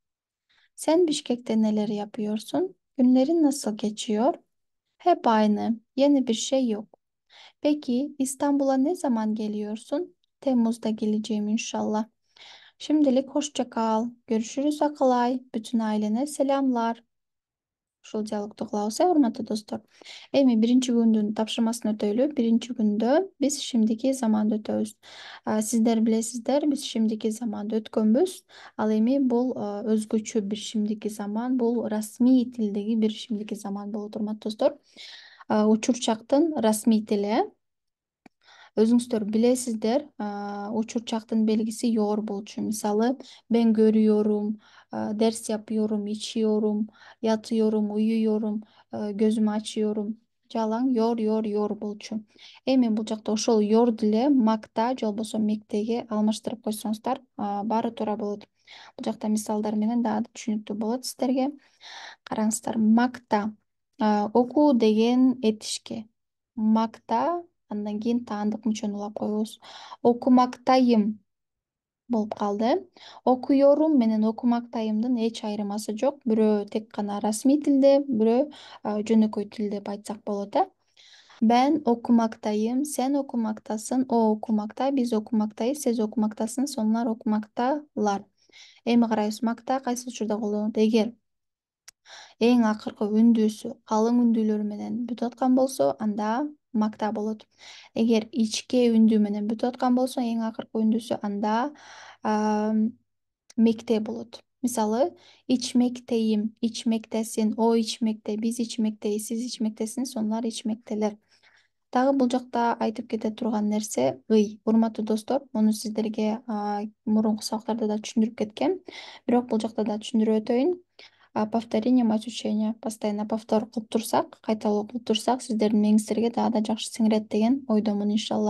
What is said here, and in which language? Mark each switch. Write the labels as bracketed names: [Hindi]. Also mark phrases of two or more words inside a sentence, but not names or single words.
[Turkish] Sen Bişkek'te neler yapıyorsun? Günlerin nasıl geçiyor? Hep aynı. Yeni bir şey yok. Peki İstanbul'a ne zaman geliyorsun? Temmuz'da geleceğim inşallah. Şimdilik hoşça kal. Görüşürüz Akılay. Bütün ailene selamlar. [Kyrgyz] Ушул диалогду кылабыз, урматтуу достор. Эми биринчи күндүн тапшырмасын өтөйлү. Биринчи күндө биз шимдики заманды өтөбүз. Сиздер билесиздер, биз шимдики заманды өткөнбүз. Ал эми бул өзгөчө бир шимдики заман, бул расмий тилдеги бир шимдики заман болот, урматтуу достор. Учурчактын расмий тили. Өзүңүздөр билесиздер, учурчактын белгиси йоор болчу. Мисалы, [Turkish] ben görüyorum, ders yapıyorum, içiyorum, yatıyorum, uyuyorum, gözümü açıyorum. [Kyrgyz] Жалаң йоор, йоор, йоор болчу. Эми бул жакта ошол йоор деле макта же болбосо мектеге алмаштырып койсоңуздар, баары туура болот. Бул жакта мисалдар менен дагы да түшүнүктүү болот сиздерге. Караңыздар, макта. Окуу деген этишке. Макта, андан кийин таандык мүчөнү улап коебуз. Окумактайым болуп калды. Окуyorum менен окумактайымдын эч айырмасы жок. Бирөө тек гана расмий тилде, бирөө жөнөкөй тил деп айтсак болот, э. [Turkish] Ben okumaktayım, sen okumaktasın, o okumakta, biz okumaktayız, siz okumaktasınız, onlar okumaktalar. [Kyrgyz] Эми карайбыз, макта кайсы учурда колдонулат? Эгер эң акыркы үндүүсү калың үндүүлөр менен бүтүп аткан болсо, анда макта болот. Эгер ичке үндүү менен бүтүп аткан болсо, эң акыркы үндүүсү, анда мекте болот. Мисалы, [Turkish] içmekteyim, içmektesin, o içmekte, biz içmekteyiz, siz içmektesiniz, onlar içmekteler. [Kyrgyz] Дагы бул жакта айтып кете турган нерсе ый. Урматтуу достор, муну сиздерге мурунку сабактарда да түшүндүрүп кеткем. Бирок бул жакта да түшүндүрүп өтөйүн. [Russian] Повторение мать учения. [Kyrgyz] Постоянно повтор кылып турсак, кайталоо кылып турсак, сиздердин мээңиздерге дагы да жакшы сиңирет деген ойдомун иншалла.